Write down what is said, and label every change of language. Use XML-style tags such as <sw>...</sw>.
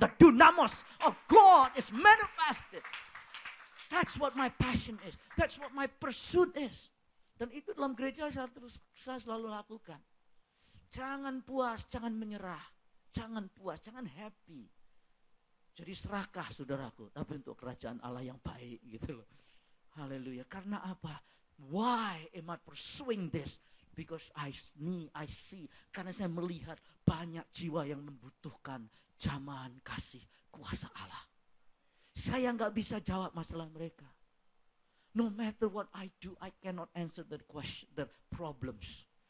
<en>The dunamis of God is manifested. That's what my passion is. That's what my pursuit is.</en> <id>Dan itu dalam gereja saya selalu lakukan. Jangan puas, jangan menyerah. Jangan puas, jangan happy. Jadi serakah, saudaraku, tapi untuk kerajaan Allah yang baik gitu loh. Haleluya. Karena apa?</id> <en>Why am I pursuing this? Because I see,</en> <id>karena saya melihat banyak jiwa yang membutuhkan jamahan kasih kuasa Allah. Saya nggak bisa jawab masalah mereka.</id> <en>No matter what I do, I cannot answer the question, the problems.</en>